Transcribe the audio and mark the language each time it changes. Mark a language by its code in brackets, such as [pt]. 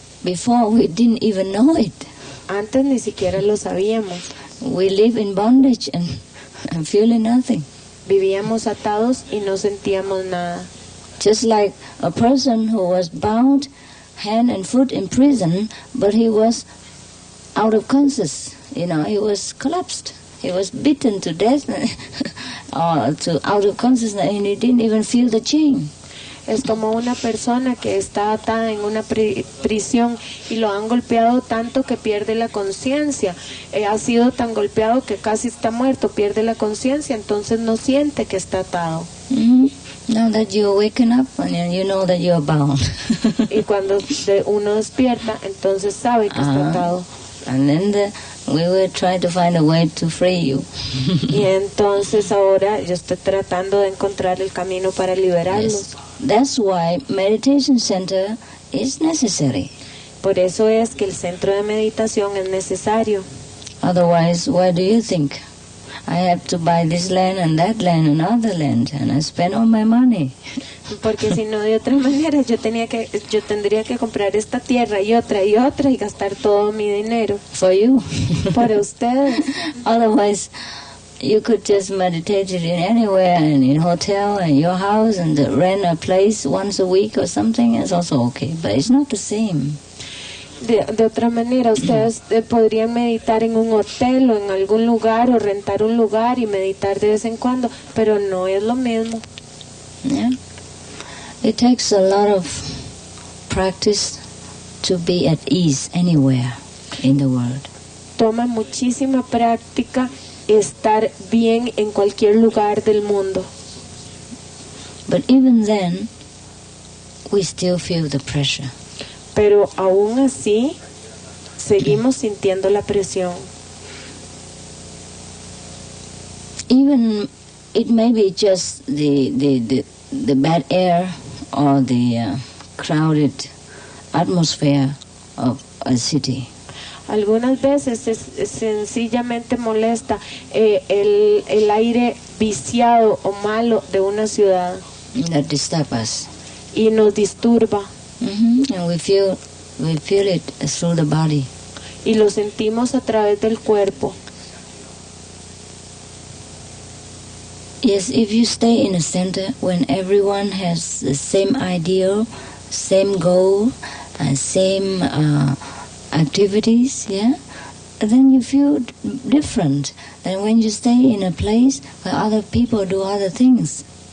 [en] Before we didn't even know it. [es] Antes ni siquiera lo sabíamos. [en] We live in bondage and feeling nothing. [es] Vivíamos atados y no sentíamos nada. [en] Just like a person who was bound hand and foot in prison, but he was out of conscious, he was collapsed. He was beaten to death or out of consciousness, and he didn't even feel the chain. [es] Es como una persona que está atada en una prisión y lo han golpeado tanto que pierde la conciencia. Ha sido tan golpeado que casi está muerto, pierde la conciencia, entonces no siente que está atado. [en] Now that you're waking up and you know that you're bound. [es] Y cuando uno despierta, entonces sabe que está atado. [en] And then we will try to find a way to free you. [es] Y entonces ahora yo estoy tratando de encontrar el camino para liberarlos. [en] Yes. That's why meditation center is necessary. [es] Por eso es que el centro de meditación es necesario. [en] Otherwise, why do you think I have to buy this land and other land, and I spend all my money? [es] Porque si no, de otra manera yo tendría que comprar esta tierra y otra y gastar todo mi dinero. [en] For you. [es] Para ustedes. [en] Otherwise, you could just meditate it in anywhere, and in hotel, and your house, and rent a place once a week or something is also okay. But it's not the same. [es] De otra manera, ustedes podrían meditar en un hotel o en algún lugar o rentar un lugar y meditar de vez en cuando, pero no es lo mismo. [en] Yeah. It takes a lot of practice to be at ease anywhere in the world. [es] Toma muchísima práctica estar bien en cualquier lugar del mundo. [en] But even then, we still feel the pressure. [es] Pero aún así, seguimos sintiendo la presión. [en] Even it may be just the bad air or the crowded atmosphere of a city. [es] Algunas veces es sencillamente molesta el aire viciado o malo de una ciudad. [en] That disturbs us. [es] Y nos disturba. [en] And we feel it through the body. [es] Y lo sentimos a través del cuerpo. [en] Yes, if you stay in a center when everyone has the same ideal, same goal, and same activities, then you feel different than when you stay in a place where other people do other things.